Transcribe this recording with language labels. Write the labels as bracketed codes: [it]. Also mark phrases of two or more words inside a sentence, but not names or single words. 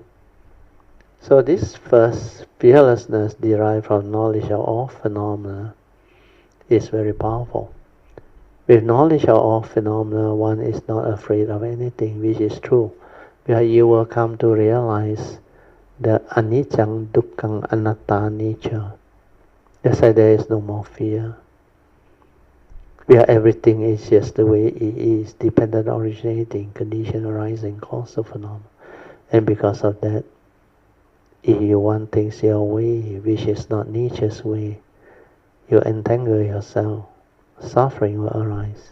[en] So this first fearlessness derived from knowledge of all phenomena is very powerful. With knowledge of all phenomena, one is not afraid of anything, which is true, because you will come to realize the [pi] anicca, dukkha, anatta [en] nature. That's why there is no more fear. Where everything is just the way it is, dependent, originating, condition, arising, cause of phenomena. And because of that, if you want things your way, which is not nature's way, you entangle yourself, suffering will arise.